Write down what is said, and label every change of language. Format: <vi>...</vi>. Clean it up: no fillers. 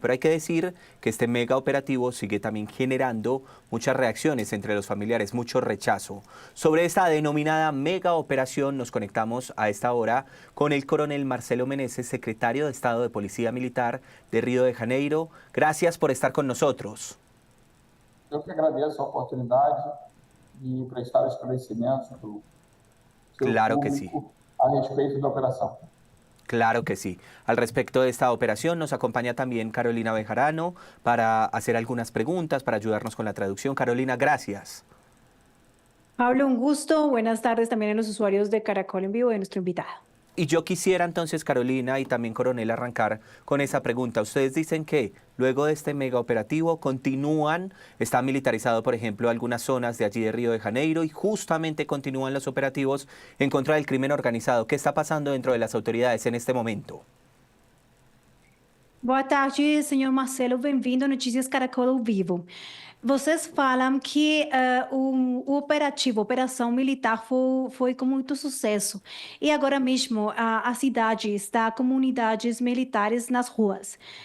<es>Pero hay que decir que este mega operativo sigue también generando muchas reacciones entre los familiares, mucho rechazo. Sobre esta denominada mega operación nos conectamos a esta hora con el coronel Marcelo Meneses, secretario de Estado de Policía Militar de Río de Janeiro. Gracias por estar con nosotros.</es> <pt>Eu que agradeço a oportunidade de prestar esclarecimentos para o seu</pt> <es>Claro que sí.</es> <pt>público a respeito da operação.</pt> <es>Claro que sí. Al respecto de esta operación nos acompaña también Carolina Bejarano para hacer algunas preguntas, para ayudarnos con la traducción. Carolina, gracias. Pablo, un gusto. Buenas tardes también a los usuarios de Caracol en Vivo de nuestro invitado. Y yo quisiera entonces, Carolina y también Coronel, arrancar con esa pregunta. Ustedes dicen que luego de este mega operativo está militarizado, por ejemplo, algunas zonas de allí de Río de Janeiro y justamente continúan los operativos en contra del crimen organizado. ¿Qué está pasando dentro de las autoridades en este momento?</es> <pt>Boa tarde, senhor Marcelo. Bem-vindo a Notícias Caracol ao Vivo. Vocês falam que o operativo, a operação militar foi com muito sucesso. E agora mesmo a cidade está com unidades militares nas ruas.</pt>